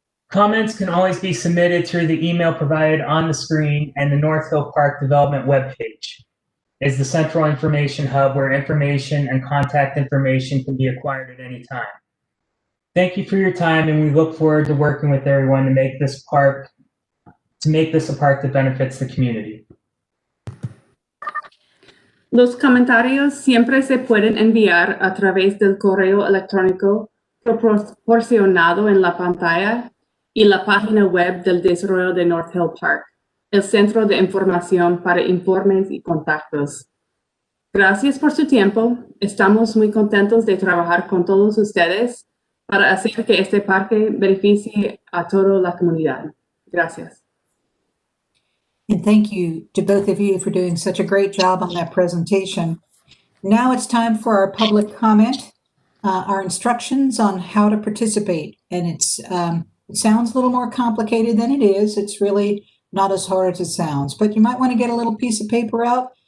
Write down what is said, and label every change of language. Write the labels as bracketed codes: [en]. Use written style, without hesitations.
[en] Comments can always be submitted through the email provided on the screen and the North Hill Park Development webpage is the central information hub where information and contact information can be acquired at any time. Thank you for your time, and we look forward to working with everyone to make this a park that benefits the community. [es] Los comentarios siempre se pueden enviar a través del correo electrónico proporcionado en la pantalla y la página web del Desarrollo de North Hill Park, el centro de información para informes y contactos. Gracias por su tiempo. Estamos muy contentos de trabajar con todos ustedes para hacer que este parque beneficie a toda la comunidad. Gracias. [en] And thank you to both of you for doing such a great job on that presentation. Now it's time for our public comment, our instructions on how to participate. And it sounds a little more complicated than it is. It's really not as hard as it sounds, but you might want to get a little piece of paper out.